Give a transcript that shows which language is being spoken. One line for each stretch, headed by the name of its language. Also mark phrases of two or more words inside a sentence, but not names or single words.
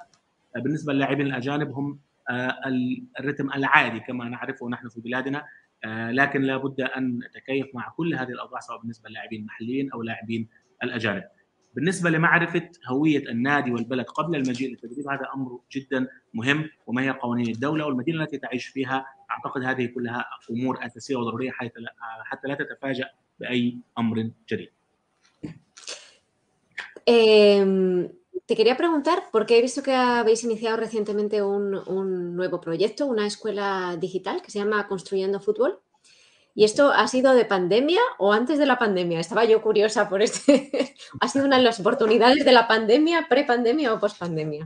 Arabic: بالنسبة للاعبين الأجانب هم الرتم العادي كما نعرفه نحن في بلادنا، لكن لابد أن نتكيف مع كل هذه الأوضاع سواء بالنسبة للاعبين المحليين أو لاعبين الأجانب. بالنسبة لمعرفة هوية النادي والبلد قبل المجيء للتدريب، هذا أمر جدا مهم، وما هي قوانين الدولة والمدينة التي تعيش فيها. أعتقد هذه كلها أمور أساسية وضرورية حتى لا تتفاجأ بأي أمر جديد.
Spanish: Te quería preguntar, porque he visto que habéis iniciado recientemente un nuevo proyecto, una escuela digital que se llama Construyendo Fútbol. ¿Y esto ha sido de pandemia o antes de la pandemia? Estaba yo curiosa por este. ¿Ha sido una de las oportunidades de la pandemia, prepandemia o pospandemia?